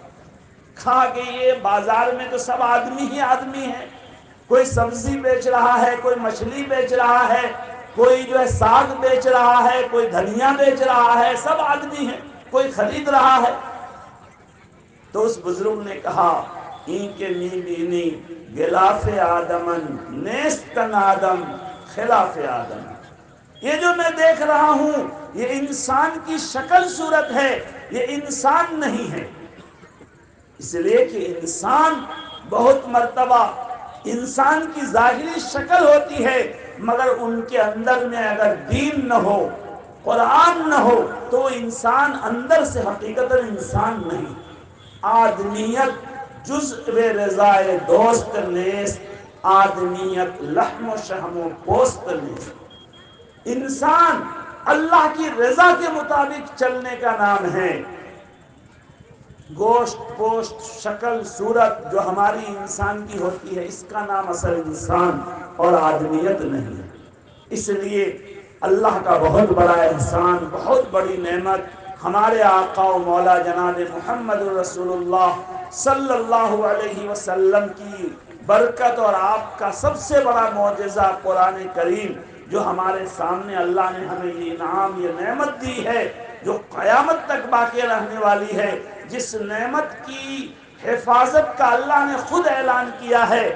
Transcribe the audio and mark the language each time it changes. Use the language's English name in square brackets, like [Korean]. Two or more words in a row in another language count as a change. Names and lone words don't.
[Urdu] کہا کہ یہ بازار میں تو سب آدمی ہی آدمی ہے، کوئی سبزی بیچ رہا ہے، کوئی مچھلی بیچ رہا ہے، کوئی جو ہے ساگ بیچ رہا ہے، کوئی دھنیا بیچ رہا ہے، سب آدمی ہے، کوئی خرید رہا ہے۔ تو اس بزرگ نے کہا، [Persian] این کے می بینی غلاف آدمن نیستن آدم خلاف آدم، [Urdu] یہ جو میں دیکھ رہا ہوں یہ انسان کی شکل صورت ہے، یہ انسان نہیں ہے۔ اس لیے کہ انسان بہت مرتبہ انسان کی ظاہری شکل ہوتی ہے، مگر ان کے اندر میں اگر دین نہ ہو، قرآن نہ ہو، تو انسان اندر سے حقیقت انسان نہیں۔ [Persian] آدمیت جزء رضائے دوست نیست، آدمیت لحم و شحم و پوست نیست۔ [Urdu] انسان اللہ کی رضا کے مطابق چلنے کا نام ہے۔ گوشت پوشت شکل صورت جو ہماری انسان کی ہوتی ہے، اس کا نام اصل انسان اور آدمیت نہیں ہے۔ اس لیے اللہ کا بہت بڑا احسان، بہت بڑی نعمت ہمارے آقا و مولا جناب محمد رسول اللہ [Arabic] صلی اللہ علیہ وسلم [Urdu] کی برکت، اور آپ کا سب سے بڑا معجزہ قرآن کریم، جو ہمارے سامنے اللہ نے ہمیں یہ انعام، یہ نعمت دی ہے، جو قیامت تک باقی رہنے والی ہے، جس نعمت کی حفاظت کا اللہ نے خود اعلان کیا ہے۔